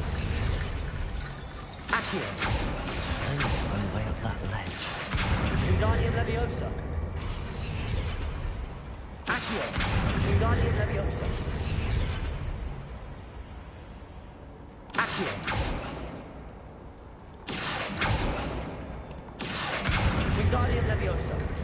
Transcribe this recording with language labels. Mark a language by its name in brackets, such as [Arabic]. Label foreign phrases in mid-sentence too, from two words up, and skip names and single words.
[English] Accio. I need to run way up that ledge. Wingardium Leviosa. Accio. Wingardium Leviosa. Accio. Wingardium Leviosa.